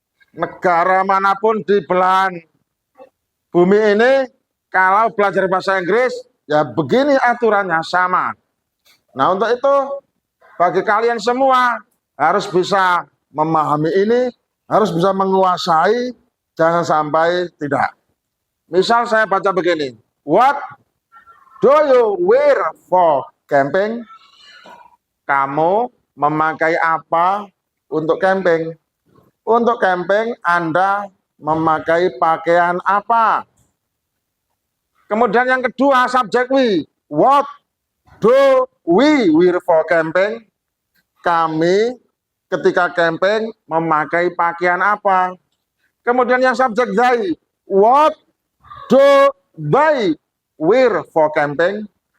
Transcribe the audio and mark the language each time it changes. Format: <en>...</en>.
<id>Negara manapun di belahan bumi ini, kalau belajar bahasa Inggris, ya begini aturannya sama. Nah untuk itu, bagi kalian semua harus bisa memahami ini, harus bisa menguasai, jangan sampai tidak. Misal saya baca begini,</id> <en>what do you wear for camping?</en> <id>Kamu memakai apa untuk camping? Untuk camping Anda memakai pakaian apa? Kemudian yang kedua, subjek we.</id> <en>What do we wear for camping?</en> <id>Kami ketika camping memakai pakaian apa? Kemudian yang subjek they.</id> <en>What do they wear for camping?</en>